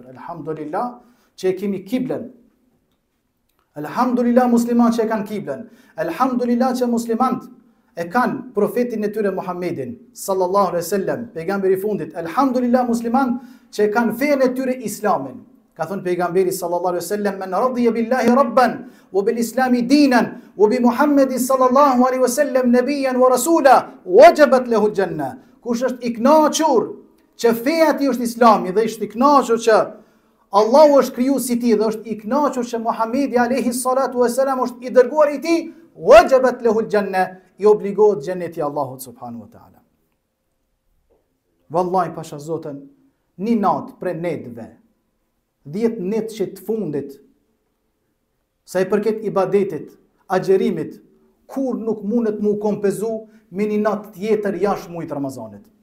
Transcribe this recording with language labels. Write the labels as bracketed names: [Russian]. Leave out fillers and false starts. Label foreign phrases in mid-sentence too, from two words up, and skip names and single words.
[Albanian] Elhamdulillah që e kemi kiblen. Elhamdulillah musliman që e kanë kiblen. Elhamdulillah që muslimant e kanë profetin e tyre Muhammedin [Arabic] صلى الله عليه وسلم, [Albanian] pejgamberi i fundit. Elhamdulillah musliman që e kanë fenë e tyre Islamin. Ka thënë pejgamberi [Arabic] صلى الله عليه وسلم، من رضي بالله ربا وبالإسلام دينا وبمحمد صلى الله عليه وسلم نبيا ورسولا وجبت له الجنة. [Albanian] Kush është i kënaqur që feja e tij është Islami dhe është i kënaqur që Allahu është kriju si ti dhe është i kënaqur që Muhamedi [Arabic] عليه الصلاة والسلام [Albanian] është i dërguar i tij, [Arabic] وجبت له الجنة, [Albanian] i obligohet xheneti Allahut [Arabic] سبحانه وتعالى. [Albanian] Wallahi pasha Zotën, një natë për netëve, 10 net që të fundit, sa i përket ibadetit, agjerimit, kur nuk mundet mu kompenzu me një natë tjetër jashtë muajit Ramazanit.